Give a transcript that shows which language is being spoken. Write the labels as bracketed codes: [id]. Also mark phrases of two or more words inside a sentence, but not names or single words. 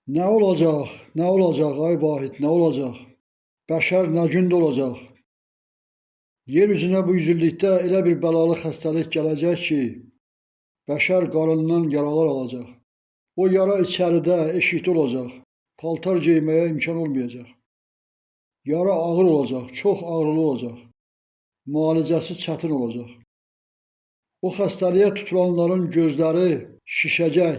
[tr] Ne olacak, ne olacak ay Vahid, ne olacak? Beşer ne günde olacak? [az] Yeryüzüne bu yüzüllikdə elə bir bəlalı xəstəlik gələcək ki, bəşər qarından yaralar alacaq. O yara içəridə, eşikdə olacaq. Paltar geyməyə imkan olmayacaq. Yara ağır olacaq, çox ağrılı olacaq. Müalicəsi çətin olacaq. O xəstəliyə tutulanların gözləri şişəcək.